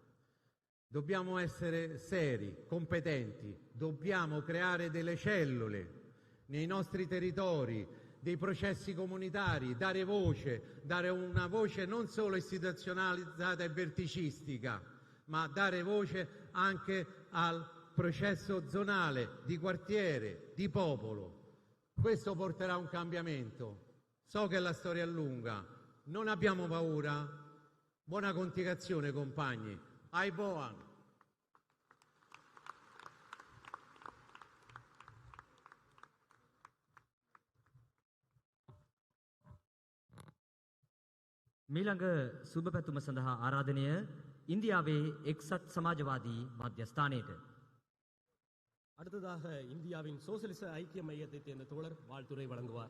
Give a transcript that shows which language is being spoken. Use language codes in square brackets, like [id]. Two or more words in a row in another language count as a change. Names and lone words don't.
[it] Dobbiamo essere seri, competenti, dobbiamo creare delle cellule nei nostri territori, dei processi comunitari, dare una voce non solo istituzionalizzata e verticistica, ma dare voce anche al processo zonale, di quartiere, di popolo. Questo porterà a un cambiamento. So che la storia è lunga, non abbiamo paura. Buona continuazione, compagni. Aiboan. [si] මීළඟ සුබ පැතුම සඳහා ආරාධනය ඉන්දියාවේ එක්සත් සමාජවාදී මධ්‍යස්ථානයට. [ta] அடுத்ததாக இந்தியாவின் சோசலிச ஐக்கிய மையத்தை சேர்ந்த தோழர் வாழ்த்துரை வழங்குவார்.